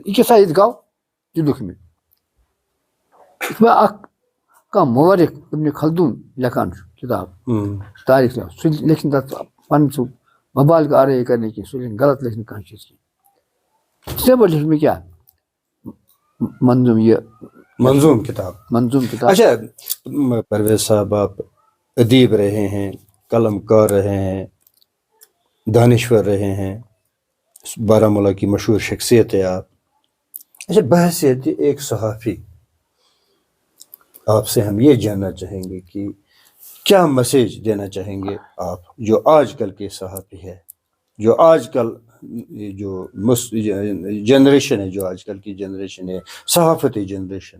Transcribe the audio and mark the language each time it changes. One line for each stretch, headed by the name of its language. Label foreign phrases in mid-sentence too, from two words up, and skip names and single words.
Kashmiri: یہِ کیٛاہ سا ییٚتہِ گوٚو یہِ لیوٚکھ مےٚ. یِتھ پٲٹھۍ اکھ کانٛہہ مورِخ ابن خلدوٗن لیکھان چھُ کِتاب تاریخ، سُہ لیکھِ نہٕ تَتھ پَنُن سُہ مبالغہ آرٲیی کرنہٕ کینٛہہ، سُہ لیکھِ غلط، لیکھِ نہٕ کانٛہہ چیٖز کینٛہہ. تِتھَے پٲٹھۍ لیٚچھ مےٚ کیٛاہ منظوم کتاب.
Urdu: اچھا پرویز صاحب، آپ ادیب رہے ہیں، قلم کار رہے ہیں، دانشور رہے ہیں، بارہمولہ کی مشہور شخصیت ہے آپ. اچھا بحیثیت ایک صحافی آپ سے ہم یہ جاننا چاہیں گے کہ کیا میسیج دینا چاہیں گے آپ جو آج کل کے صحافی ہے، جو آج کل جو جنریشن ہے، جو آج کل کی جنریشن ہے، صحافتی جنریشن،